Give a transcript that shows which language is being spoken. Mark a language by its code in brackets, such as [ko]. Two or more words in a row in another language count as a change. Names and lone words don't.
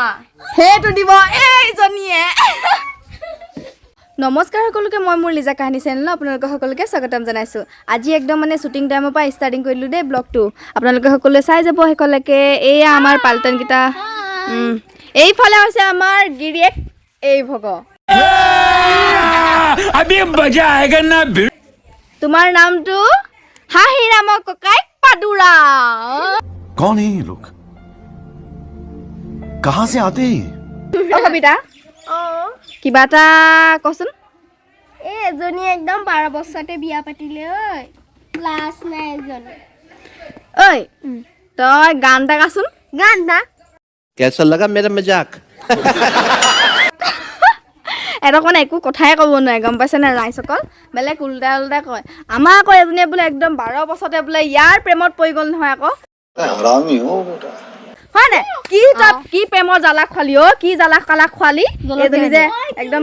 [as] সেইটো দিব এইজনীয়ে নমস্কাৰ সকলোকে মই মোৰ লিজা কাহিনী চেনেল আপোনালোক সকলোকে স্বাগতম জনাইছোঁ আজি একদম মানে [en] shooting timeৰ [as] পৰা ষ্টাৰ্টিং কৰিলোঁ দেই ব্লগটো আপোনালোকে সকলোৱে চাই যাব শেষলৈকে এয়া আমাৰ পাল্টনকেইটা এইফালে হৈছে আমাৰ গিৰিয়েক এই ভগ তোমাৰ নামটো হাঁহিৰামৰ ককাই পাদুৰা [hi] कौन है ये लोग कहाँ से आते हैं [as] কবিতা কিবা এটা কচোন এজনী একদম 12 বছৰতে বিয়া পাতিলে ঐ ক্লাছ নাই এজনী ঐ তই গান এটা গাচোন গান না [hi] कैसा लगा मेरा मजाक [as] এটা মানে একো কথাই ক'ব নোৱাৰে গম পাইছেনে ৰাইজসকল বেলেগ উল্টা উল্টা কয় আমাৰ আকৌ এজনীয়ে বোলে একদম 12 বছৰতে বোলে ইয়াৰ প্ৰেমত পৰি গ'ল নহয় আকৌ হয় নাই কি তাত কি প্ৰেমৰ জ্বালা খোৱালি কি জ্বালা কালা খোৱালি এজনী যে একদম